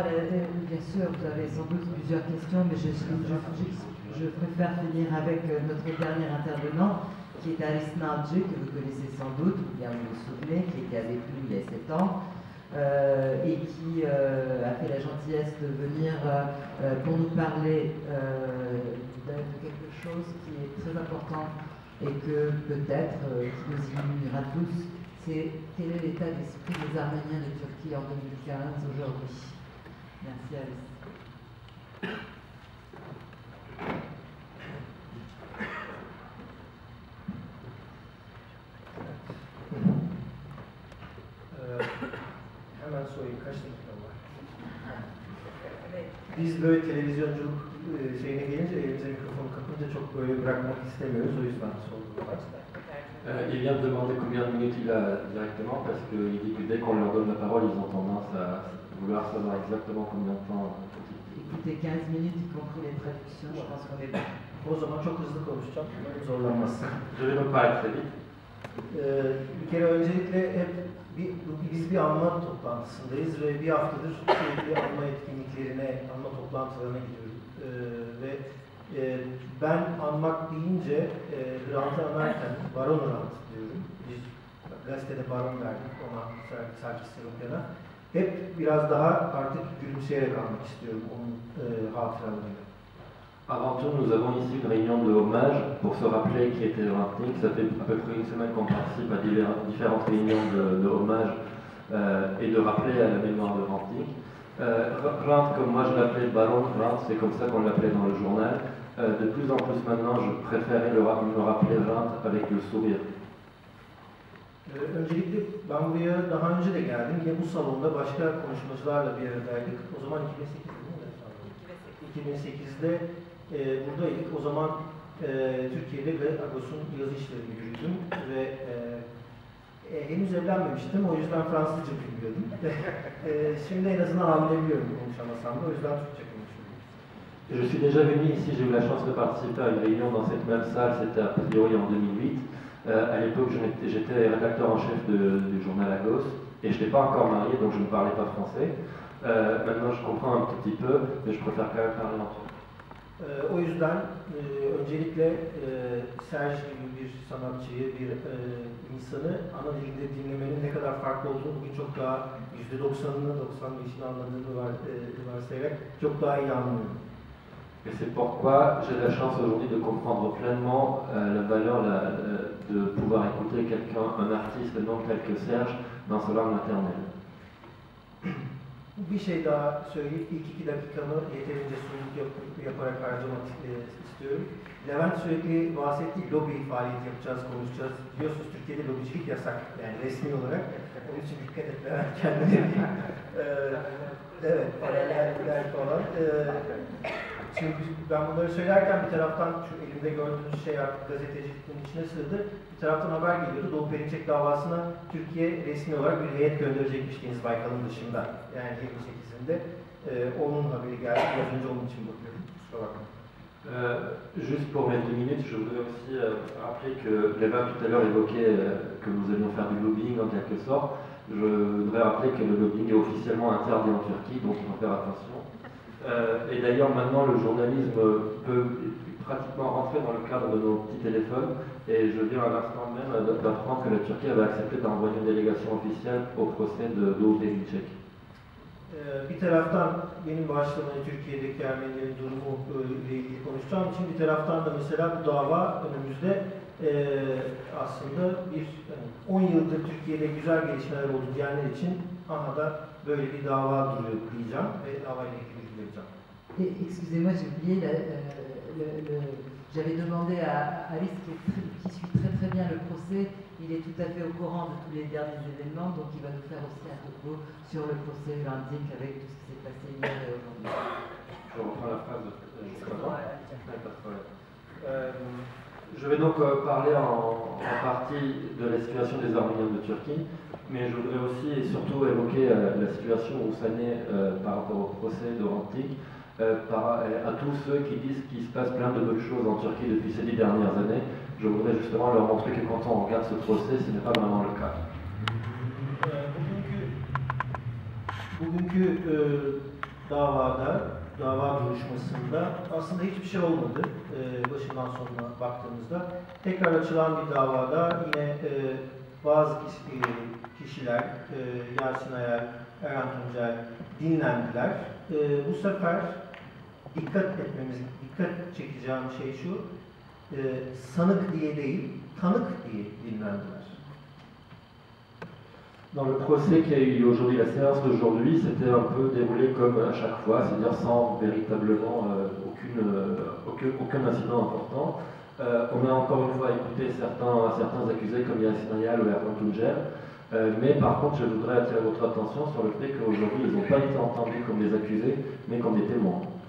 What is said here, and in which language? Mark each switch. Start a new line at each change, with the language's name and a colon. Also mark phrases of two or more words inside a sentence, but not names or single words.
French: Bien sûr, vous avez sans doute plusieurs questions, mais je préfère finir avec notre dernier intervenant, qui est Alice Narji, que vous connaissez sans doute, ou bien vous vous souvenez, qui était avec nous il y a 7 ans, et qui a fait la gentillesse de venir pour nous parler de quelque chose qui est très important et que peut-être qui nous illuminera tous, c'est quel est l'état d'esprit des Arméniens de Turquie en 2015 aujourd'hui. Merci Alice.
Turkish: Hemen sorayım, kaç dakika var? Biz böyle televizyonculuk şeyine gelince elimize mikrofonu kapınca çok böyle bırakmak istemiyoruz, o yüzden sordular.
French: Il vient de demander combien de minutes il a directement parce qu'il dit que dès qu'on leur donne la parole, ils ont tendance à vouloir savoir exactement combien de temps. Écoutez, 15 minutes, y compris les traductions, je pense qu'on est bon.
Turkish: O zaman çok hızlı konuşacağım, zorlanmazsın.
French: Je vais donc parler très vite.
Turkish: Bir kere öncelikle hep biz bir anma toplantısındayız ve bir haftadır sürekli anma etkinliklerine, anma toplantılarına gidiyoruz. Ve ben anmak deyince Hrant'ı anarken Baron Hrant diyorum. Biz gazetede Baron verdik ona, Sarkis Seropian'a. Hep biraz daha artık gülümseyerek anmak istiyorum onun hatıralarıyla.
French: Avant tout, nous avons ici une réunion de hommage pour se rappeler qui était Hrantnik. Ça fait à peu près une semaine qu'on participe à différentes réunions de hommage et de rappeler à la mémoire de Hrantnik. Hrant, comme moi je l'appelais Baron Hrant, c'est comme ça qu'on l'appelait dans le journal. De plus en plus maintenant, je préférais me rappeler Hrant avec le sourire.
Turkish: Öncelikle ben buraya daha önce de geldim. Yine bu salonda başka konuşmacılarla bir aradaydık. O zaman 2008'de buradaydık. O zaman Türkiye'de ve Agos'un yazı işlerini yürüdüm ve henüz evlenmemiştim. O yüzden Fransızca bilmiyordum. Şimdi en azından anlayabiliyorum konuşamasam da. O yüzden Türkçe konuşuyorum.
French: Je suis déjà venu ici, j'ai eu la chance de participer à une réunion dans cette même salle, c'était a priori en 2008. À l'époque, j'étais rédacteur en chef du journal Agos et je n'étais pas encore marié, donc je ne parlais pas français. Maintenant, je comprends un petit peu, mais je préfère quand même parler en turc.
Turkish: O yüzden öncelikle Serge gibi bir sanatçıyı, bir insanı ana dilde dinlemenin ne kadar farklı olduğunu bugün çok daha %90'ını, 95'ini anladığını varsayarak çok daha iyi anlıyorum.
French: Et c'est pourquoi j'ai la chance aujourd'hui de comprendre pleinement la valeur de pouvoir écouter quelqu'un, un artiste non tel que Serge, dans sa langue maternelle.
Turkish: Bir şey daha söyleyip ilk 2 dakikamı yeterince sunum yaparak harcamak istiyorum. Levent sürekli bahsettiği lobi faaliyeti yapacağız, konuşacağız. Biliyorsunuz Türkiye'de lobicilik yasak, yani resmi olarak. Onun için dikkat et Levent kendine. Evet, paraleller falan. Çünkü ben bunları söylerken bir taraftan şu elimde gördüğünüz şey artık gazeteciliğin içine sığdı. Bir taraftan haber geliyordu. Doğu Perinçek davasına Türkiye resmi olarak bir heyet gönderecekmiş Deniz Baykal'ın dışında. Yani 28'inde onun haberi geldi. Biraz önce onun için bakıyorum. Kusura bakmayın.
French: Juste pour mes 2 minutes, je voudrais aussi rappeler que Levin tout à l'heure évoquait que nous allions faire du lobbying en quelque sorte. Je voudrais rappeler que le lobbying est officiellement interdit en Turquie, donc il faut faire attention. Et d'ailleurs maintenant le journalisme peut pratiquement rentrer dans le cadre de nos petits téléphones et je viens à l'instant même d'apprendre que la Turquie avait accepté d'envoyer une délégation officielle au procès de Doğu Perinçek.
Turkish: Bir taraftan benim başlamayı Türkiye'deki Ermenilerin durumu ile ilgili konuşacağım için bir taraftan da mesela bu dava önümüzde aslında bir 10 yıldır Türkiye'de güzel gelişmeler oldu diyenler için aha da böyle bir dava duruyor diyeceğim ve davayla ilgili bilgi vereceğim.
French: Excusez-moi, j'ai oublié, j'avais demandé à Alice qui suit très très bien le procès, il est tout à fait au courant de tous les derniers événements, donc il va nous faire aussi un topo sur le procès Hrantnik avec tout ce qui s'est passé hier et aujourd'hui. Je reprends la phrase je vais donc parler en partie de la situation des Arméniens de Turquie, mais je voudrais aussi et surtout évoquer la situation où ça naît par rapport au procès de Hrantnik, à tous ceux qui disent qu'il se passe plein de bonnes choses en Turquie depuis ces 10 dernières années. Je voudrais justement leur montrer que quand on regarde ce procès, ce n'est pas vraiment le cas.
Turkish: Bugünkü dava duruşmasında aslında hiçbir şey olmadı başından sonuna baktığımızda. Tekrar açılan bir davada yine bazı kişiler, Yasin Ayar, Erhan Tuncel dinlendiler. Bu sefer dikkat çekeceğim şey şu, sanık diye değil, tanık diye dinlendiler.
French: Dans le procès qu'il y a eu aujourd'hui, la séance d'aujourd'hui, c'était un peu déroulé comme à chaque fois, c'est-à-dire sans véritablement aucun incident important. On a encore une fois écouté certains accusés comme Yasin Ayal ou Erhan Tuncel, mais par contre je voudrais attirer votre attention sur le fait qu'aujourd'hui ils n'ont pas été entendus comme des accusés, mais comme des témoins.